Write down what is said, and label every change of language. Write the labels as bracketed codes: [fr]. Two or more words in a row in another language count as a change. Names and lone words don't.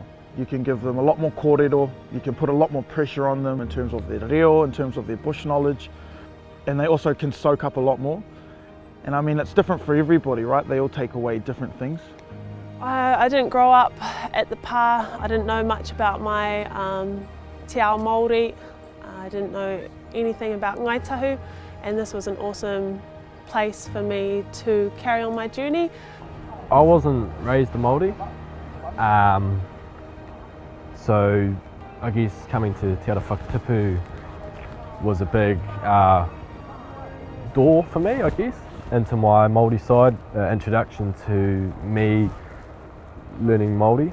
[en] You can give them a lot more kōrero, you can put a lot more pressure on them in terms of their reo, in terms of their bush knowledge, and they also can soak up a lot more. And I mean, it's different for everybody, right? They all take away different things. I didn't grow up at the pā. I didn't know much about my [mi] te ao Māori. [en] I didn't know anything about Ngai Tahu, and this was an awesome place for me to carry on my journey. I wasn't raised a Māori, so I guess coming to Te Ara Whakatipu was a big door for me, I guess, into my Māori side, introduction to me learning Māori.